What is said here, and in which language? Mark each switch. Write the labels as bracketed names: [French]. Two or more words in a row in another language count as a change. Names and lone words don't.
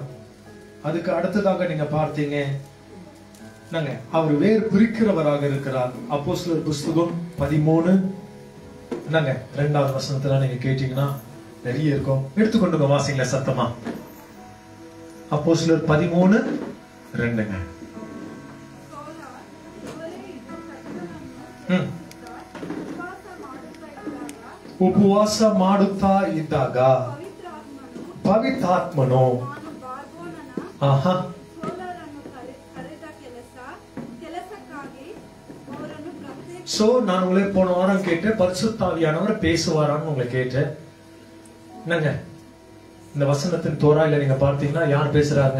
[Tamil] அதுக்கு அடுத்ததாக நீங்க பார்த்தீங்க, அவர் வேறு பிரிக்கிறவராக இருக்கிறார். அப்போஸ்தலர் புஸ்தகம் 13 2வது வசனத்துல நீங்க கேட்டீங்கன்னா நிறைய இருக்கும். எடுத்துக்கொண்டு வாசிங்கள சத்தமா. அப்போஸ்தலர் 13:2. [Kannada] ಉಪವಾಸ ಮಾಡುತ್ತಾ ಇದ್ದಾಗ ಪವಿತ್ರಾತ್ಮನು [Tamil] சோ நான் உங்களை போன வாரம் கேட்டேன், பரிசுத்த ஆவியானவர் பேசுவாரான்னு உங்களை கேட்டேன். என்னங்க இந்த வசனத்தின் தோராயில நீங்க பார்த்தீங்கன்னா யார் பேசுறாங்க?